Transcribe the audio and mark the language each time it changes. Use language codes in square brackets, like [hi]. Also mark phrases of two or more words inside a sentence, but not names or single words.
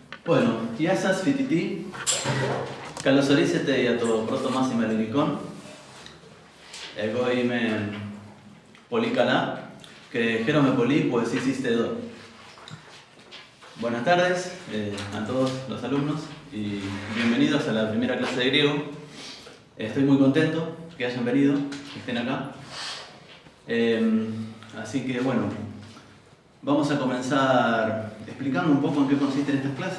[es] Bueno, [el] γεια σας φοιτητή. Καλώς ορίσατε για το πρώτο μάθημα ελληνικών. Εγώ είμαι πολύ καλά και χαίρομαι πολύ που εσείς είστε εδώ. [es] Buenas tardes a todos los alumnos y bienvenidos a la primera clase de griego. Estoy muy contento que hayan venido, que estén acá. Así que bueno, vamos a comenzar explicando un poco en qué consisten estas clases.